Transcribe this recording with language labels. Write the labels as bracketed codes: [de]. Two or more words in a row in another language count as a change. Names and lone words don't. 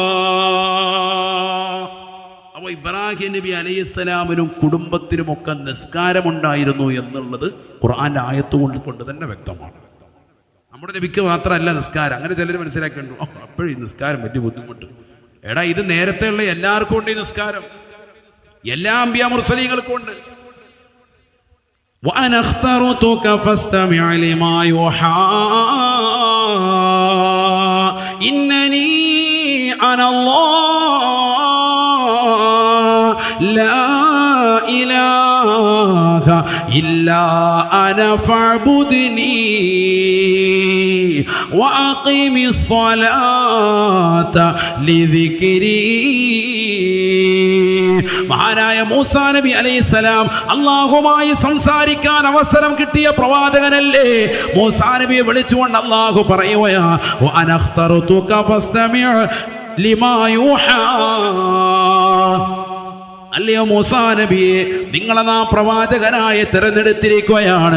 [ml] അപ്പോൾ ഇബ്രാഹിം നബി അലൈഹിസ്സലാമിനും കുടുംബത്തിനുമൊക്കെ നിസ്കാരമുണ്ടായിരുന്നു എന്നുള്ളത് ഖുർആന്റെ ആയത്ത് കൊണ്ട് തന്നെ വ്യക്തമാണ്. നമ്മുടെ നബിക്ക് മാത്രമല്ല നിസ്കാരം. അങ്ങനെ ചിലർ മനസ്സിലാക്കിയിട്ടുണ്ടോ, അപ്പോഴും ഈ നിസ്കാരം വലിയ ബുദ്ധിമുട്ട്. എടാ, ഇത് നേരത്തെയുള്ള എല്ലാവർക്കും ഉണ്ട് ഈ നിസ്കാരം, എല്ലാ അംബിയാ മുർസലീങ്ങൾക്കും ഉണ്ട്. [ar] وأنا اخترتك فاستمع لما يوحى إنني أنا الله لا إله إلا أنا فاعبدني وأقم الصلاة لذكري. [ml] മഹാനായ മൂസാ നബി അലൈഹിസ്സലാം അല്ലാഹുമായി സംസാരിക്കാൻ അവസരം കിട്ടിയ പ്രവാചകനല്ലേ? മൂസാ നബിയെ വിളിച്ചുകൊണ്ട് അല്ലാഹു പറയുകയാ, [ar] وأنا اخترتك فاستمع لما يوحى. [ml] അല്ലയോ മൂസാ നബിയെ, നിങ്ങളെ നാം പ്രവാചകനായി തിരഞ്ഞെടുത്തിരിക്കുകയാണ്.